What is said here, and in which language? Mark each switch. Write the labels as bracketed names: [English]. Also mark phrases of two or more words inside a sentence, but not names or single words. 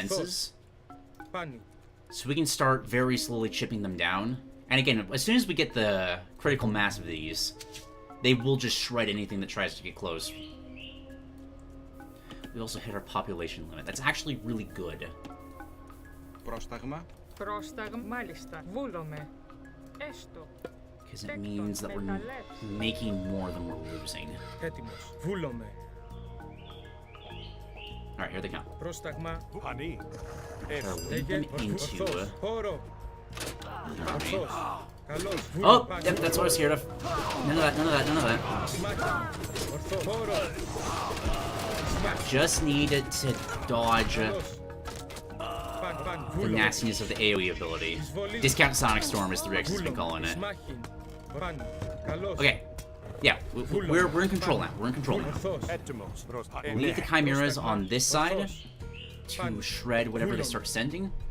[English] So we can start very slowly chipping them down And again, as soon as we get the critical mass of these, they will just shred anything that tries to get close. We also hit our population limit. That's actually really good. [Greek] Πρόσταγμα. Πρόσταγμα. Μάλιστα. Βούλομαι. Έστω. [English] Because it means that we're making more than we're losing. [Greek] Έτοιμος. Βούλομαι. [English] Alright, here they come. [Greek] Πρόσταγμα. [English] Honey. Lead them into... [Greek] Χώρο. Ορθός. Καλώς. [English] Oh, yep, that's what I was scared of. None of that, none of that, none of that. [Greek] Ορθό. Χώρο. [English] Just need it to dodge the nastiness of the AoE ability. Discount Sonic Storm, as the Rex has been calling it. Okay. Yeah, we're in control now. We're in control now. We'll leave the Chimeras on this side to shred whatever they start sending.